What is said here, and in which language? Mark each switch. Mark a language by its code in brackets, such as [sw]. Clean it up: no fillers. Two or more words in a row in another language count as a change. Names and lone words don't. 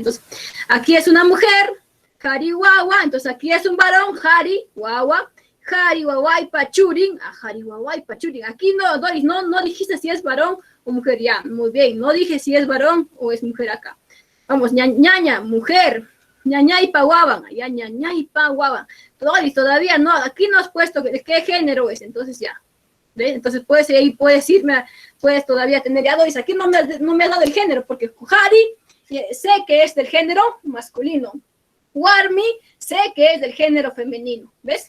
[es] Entonces, aquí es una mujer, [qu] Hari Wawa, [es] entonces aquí es un varón, [qu] Hari Wawa, Hari Wawai Pachurin, Hari Wawai Pachurin. [es] Aquí no, Doris, no dijiste si es varón o mujer, ya, muy bien, no dije si es varón o es mujer acá. Vamos, ñaña, mujer. [qu] Ñañaipa guaban, ya ñañaipa guaban. [es] Todavía no, aquí no has puesto qué género es, entonces ya. ¿Ves? Entonces puedes irme, puedes todavía tener ya Doris, aquí no me has dado el género, porque Hari sé que es del género masculino. Warmi sé que es del género femenino, ¿ves?